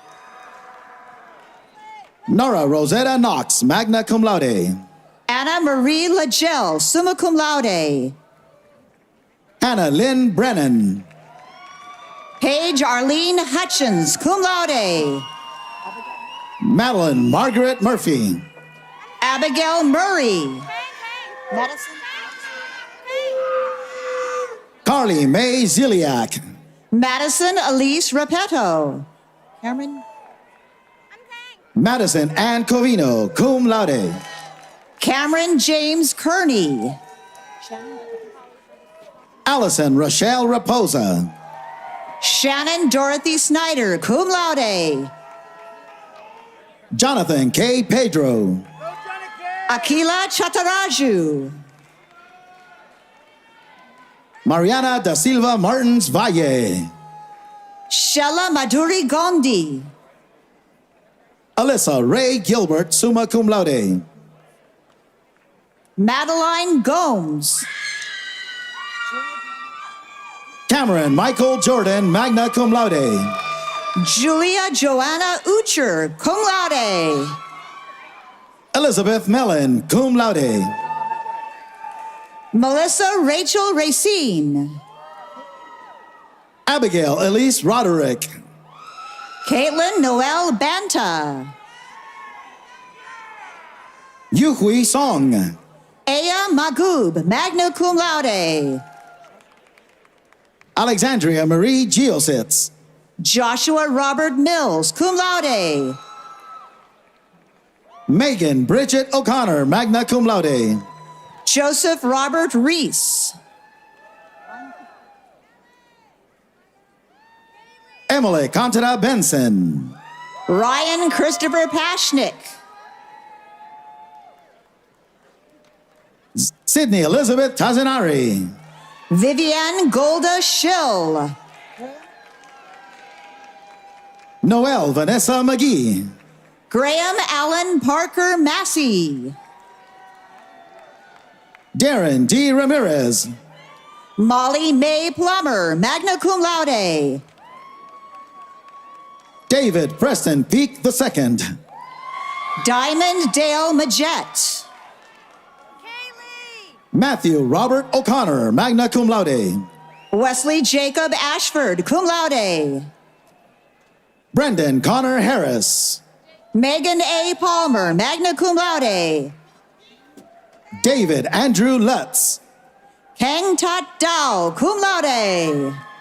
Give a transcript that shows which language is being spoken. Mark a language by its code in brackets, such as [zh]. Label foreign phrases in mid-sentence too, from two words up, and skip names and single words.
[en] Nora Rosetta Knox, [la] magna cum laude. [en] Anna Marie Lagel, [la] summa cum laude. [en] Hannah Lynn Brennan. Paige Arlene Hutchins, [la] cum laude. [en] Madeline Margaret Murphy. Abigail Murray. Madison. Carly May Ziliak. Madison Elise Repetto. Cameron. Madison Ann Covino, [la] cum laude. [en] Cameron James Kearney. Allison Rochelle Raposa. Shannon Dorothy Snyder, [la] cum laude. [en] Jonathan K. Pedro. Akila Chataraju. Mariana da Silva Martins Valle. Shella Maduri Gondi. Alyssa Ray Gilbert, [la] summa cum laude. [en] Madeline Gomes. Cameron Michael Jordan, [la] magna cum laude. [en] Julia Joanna Ucher, [la] cum laude. [en] Elizabeth Mellon, [la] cum laude. [en] Melissa Rachel Racine. Abigail Elise Roderick. Caitlin Noel Banta. Yuhui Song. Aya Magoob, [la] magna cum laude. [en] Alexandria Marie Geositz. Joshua Robert Mills, [la] cum laude. [en] Megan Bridget O'Connor, [la] magna cum laude. [en] Joseph Robert Reese. Emily Contera Benson. Ryan Christopher Pashnick. Sydney Elizabeth Tazanari. Vivian Golda Schill. Noel Vanessa McGee. Graham Allen Parker Massey. Darren D. Ramirez. Molly May Plummer, [la] magna cum laude. [en] David Preston Peak II. Diamond Dale Majette. Matthew Robert O'Connor, [la] magna cum laude. [en] Wesley Jacob Ashford, [la] cum laude. [en] Brendan Connor Harris. Megan A. Palmer, [la] magna cum laude. [en] David Andrew Lutz. Kang Tat Dao, [la] cum laude.